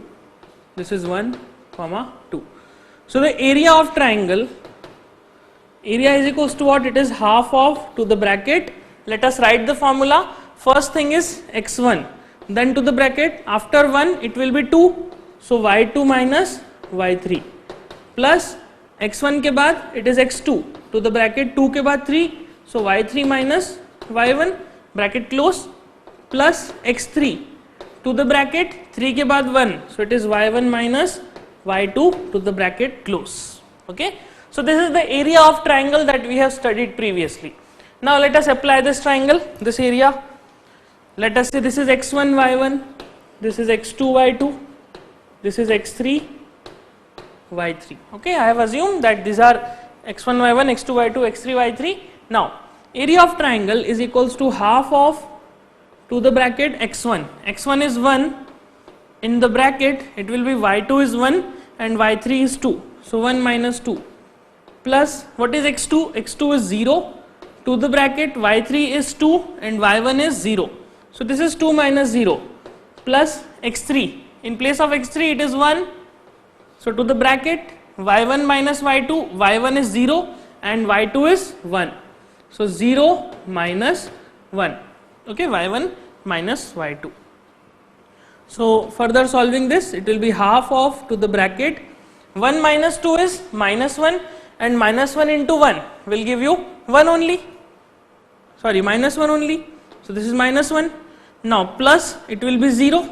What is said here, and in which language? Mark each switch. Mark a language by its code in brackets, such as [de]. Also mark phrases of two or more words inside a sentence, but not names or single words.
[en] This is 1, 2. So the area of triangle, area is equals to what? It is half of, to the bracket, let us write the formula. First thing is x1, then to the bracket, after 1 it will be 2, so y2 minus y3 plus x1 [hi] के बाद [en] it is x2, to the bracket 2 [hi] के बाद [en] 3, so y3 minus y1 bracket close plus x3 to the bracket 3 [hi] के बाद [en] 1, so it is y1 minus y2 to the bracket close. Okay, so this is the area of triangle that we have studied previously. Now let us apply this triangle, this area. Let us say this is x1 y1, this is x2 y2, this is x3 y3. Okay, I have assumed that these are x1 y1, x2 y2, x3 y3. Now area of triangle is equals to half of, to the bracket x1, x1 is 1, in the bracket it will be y2 is 1 and y3 is 2, so 1 minus 2 plus what is x2? x2 is 0 to the bracket y3 is 2 and y1 is 0. So this is 2 minus 0 plus x3. In place of x3 it is 1. So to the bracket y1 minus y2, y1 is 0 and y2 is 1. So 0 minus 1. Okay, y1 minus y2. So further solving this, it will be half of to the bracket 1 minus 2 is minus 1 and minus 1 into 1 will give you 1 only. Sorry, minus 1 only. So this is minus 1. Now plus it will be 0.